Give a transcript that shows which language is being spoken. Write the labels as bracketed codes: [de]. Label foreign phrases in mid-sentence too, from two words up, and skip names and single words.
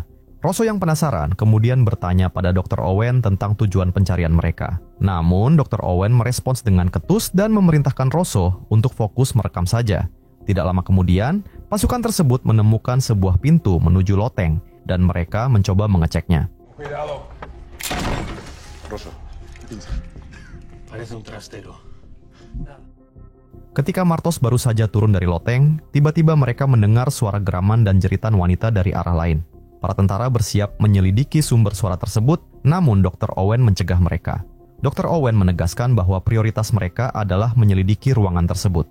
[id] Rosso yang penasaran kemudian bertanya pada Dr. Owen tentang tujuan pencarian mereka. Namun, Dr. Owen merespons dengan ketus dan memerintahkan Rosso untuk fokus merekam saja. Tidak lama kemudian, pasukan tersebut menemukan sebuah pintu menuju loteng dan mereka mencoba mengeceknya. [es] Cuidado. Rosso, pinza. Parece un trastero. [id] Ketika Martos baru saja turun dari loteng, tiba-tiba mereka mendengar suara geraman dan jeritan wanita dari arah lain. Para tentara bersiap menyelidiki sumber suara tersebut, namun Dr. Owen mencegah mereka. Dr. Owen menegaskan bahwa prioritas mereka adalah menyelidiki ruangan tersebut.